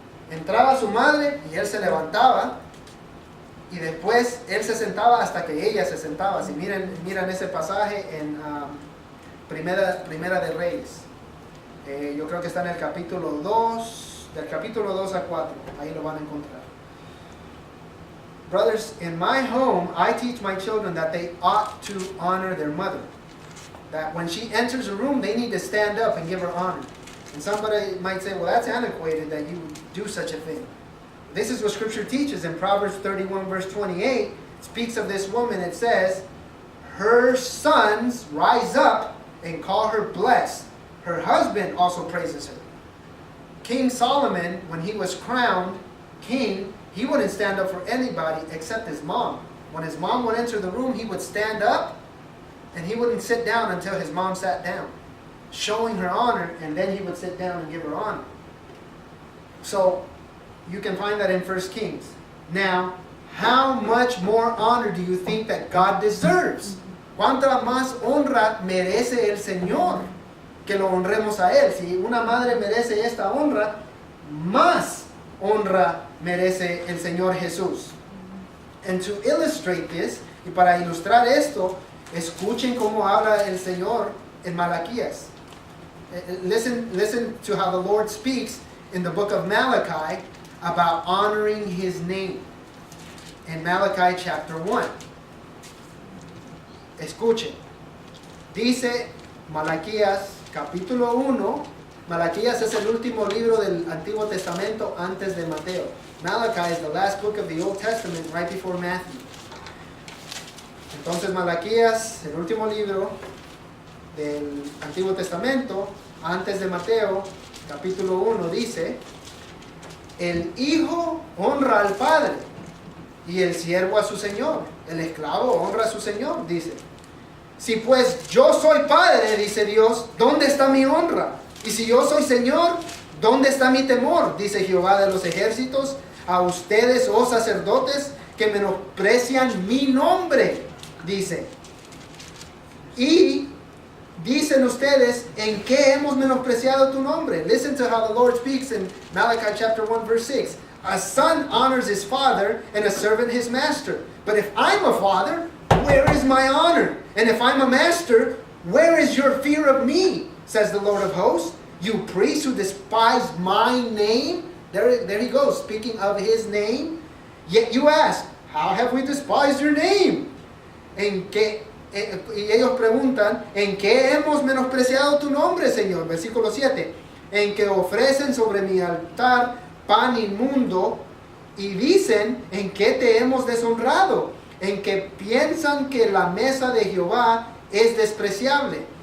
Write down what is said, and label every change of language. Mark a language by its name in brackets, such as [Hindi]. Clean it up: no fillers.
[Spanish] Entraba su madre y él se levantaba, y después él se sentaba hasta que ella se sentaba. Si miran ese pasaje en Primera de Reyes, yo creo que está en el capítulo 2, del capítulo 2 a 4, ahí lo van a encontrar. [English] Brothers, in my home, I teach my children that they ought to honor their mother. That when she enters a room, they need to stand up and give her honor. And somebody might say, well, that's antiquated that you would do such a thing. this is what Scripture teaches in Proverbs 31 verse 28. It speaks of this woman. It says, her sons rise up and call her blessed. Her husband also praises her. King Solomon, when he was crowned king, he wouldn't stand up for anybody except his mom. When his mom would enter the room, he would stand up and he wouldn't sit down until his mom sat down, showing her honor, and then he would sit down and give her honor. So you can find that in 1 Kings. Now, how much more honor do you think that God deserves? [Spanish] ¿Cuánta más honra merece el Señor que lo honremos a Él? Si una madre merece esta honra, más honra merece el Señor Jesús. [English] And to illustrate this, [Spanish] y para ilustrar esto, escuchen cómo habla el Señor en Malaquías. [English] Listen to how the Lord speaks in the book of Malachi about honoring His name. In Malachi chapter 1. [Spanish] Escuchen. Dice Malaquías capítulo 1. Malaquías es el último libro del Antiguo Testamento antes de Mateo. Malachi is the last book of the Old Testament right before Matthew. Entonces Malaquías, el último libro del Antiguo Testamento antes de Mateo, capítulo 1, dice: el hijo honra al padre y el siervo a su señor. El esclavo honra a su señor, dice. Si pues yo soy padre, dice Dios, ¿dónde está mi honra? Y si yo soy señor, ¿dónde está mi temor? Dice Jehová de los ejércitos. A ustedes, oh sacerdotes, que menosprecian mi nombre, dice. Y dicen ustedes, ¿en qué hemos menospreciado tu nombre? [English] Listen to how the Lord speaks in Malachi chapter 1 verse 6. A son honors his father and a servant his master. But if I'm a father, where is my honor? And if I'm a master, where is your fear of me? Says the Lord of hosts. You priests who despise my name. There he goes, speaking of his name. Yet you ask, how have we despised your name? [Spanish] ¿En qué? Y ellos preguntan, ¿en qué hemos menospreciado tu nombre, Señor? Versículo 7. En que ofrecen sobre mi altar pan inmundo y dicen, ¿en qué te hemos deshonrado? En que piensan que la mesa de Jehová es despreciable.